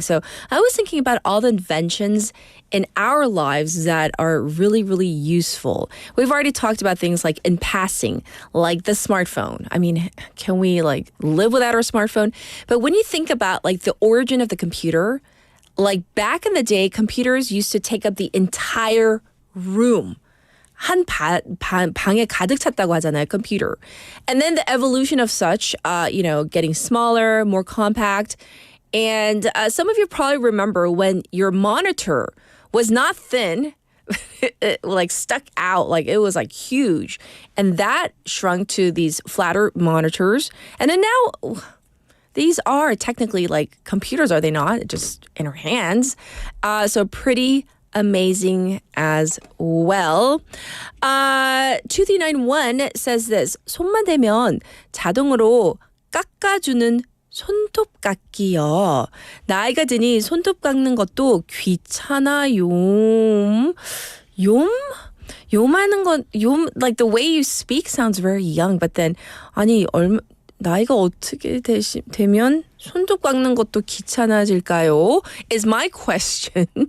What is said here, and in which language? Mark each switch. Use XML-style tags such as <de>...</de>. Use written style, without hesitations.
<en>So I was thinking about all the inventions in our lives that are really, really useful. We've already talked about things like in passing, like the smartphone. I mean, can we like live without our smartphone? But when you think about like the origin of the computer, like back in the day, computers used to take up the entire room.</en> <ko>방에 가득 찼다고 하잖아요, computer.</ko> <en>And then the evolution of such, getting smaller, more compact. And some of you probably remember when your monitor was not thin, it like stuck out, like it was like huge. And that shrunk to these flatter monitors. And then now these are technically like computers, are they not? Just in our hands. So pretty amazing as well. 2391 says this.</en> <ko>손만 대면 자동으로 깎아주는 손톱 깎기요. 나이가 드니 손톱 깎는 것도 귀찮아요. 요마는 건</ko> <en>like the way you speak sounds very young, but then</en> <ko>아니 나이가 어떻게 되면 손톱 깎는 것도 귀찮아질까요?</ko> <en>Is my question.</en>